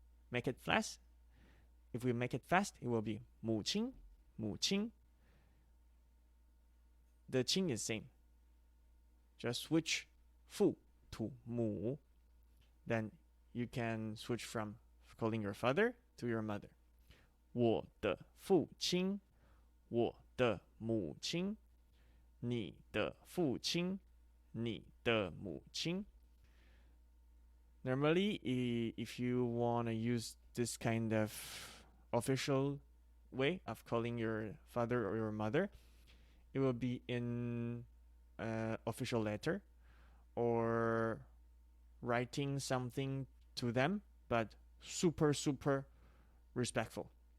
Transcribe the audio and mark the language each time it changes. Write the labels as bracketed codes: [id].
[en] Make it fast. If we make it fast, it will be 母亲. The 亲 is same. Just switch 父 to 母. Then you can switch from calling your father to your mother. [zh] 我的父亲，我的母亲，你的父亲，你的母亲。 [en] Normally, if you want to use this kind of official way of calling your father or your mother, it will be in official letter or writing something to them, but super respectful.